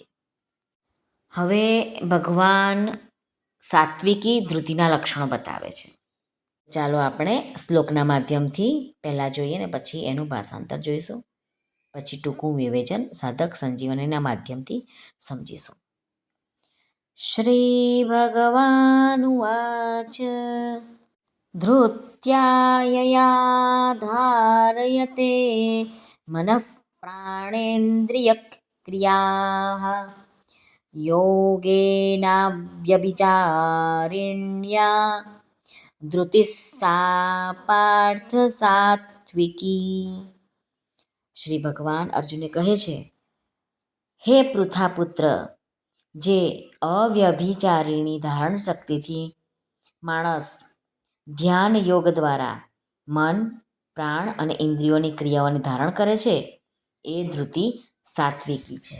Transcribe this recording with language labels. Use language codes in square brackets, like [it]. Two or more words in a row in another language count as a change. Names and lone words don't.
[gu] હવે ભગવાન સાત્વિકી ધૃતિના લક્ષણો બતાવે છે. ચાલો આપણે શ્લોકના માધ્યમથી પહેલાં જોઈએ ને પછી એનું ભાષાંતર જોઈશું. પછી ટૂંકું વિવેચન સાધક સંજીવનીના માધ્યમથી સમજીશું. [sa] श्रीभगवानुवाच धृत्यायया धारयते मनः प्राणेन्द्रियक्रियाः योगेनाव्यभिचारिण्या धृतिः सा पार्थ सात्विकी. [gu] શ્રી ભગવાન અર્જુનને કહે છે, હે પૃથાપુત્ર, જે અવ્યભિચારીણી ધારણ શક્તિથી માણસ ધ્યાન યોગ દ્વારા મન, પ્રાણ અને ઇન્દ્રિયોની ક્રિયાઓને ધારણ કરે છે એ ધૃતિ સાત્વિકી છે.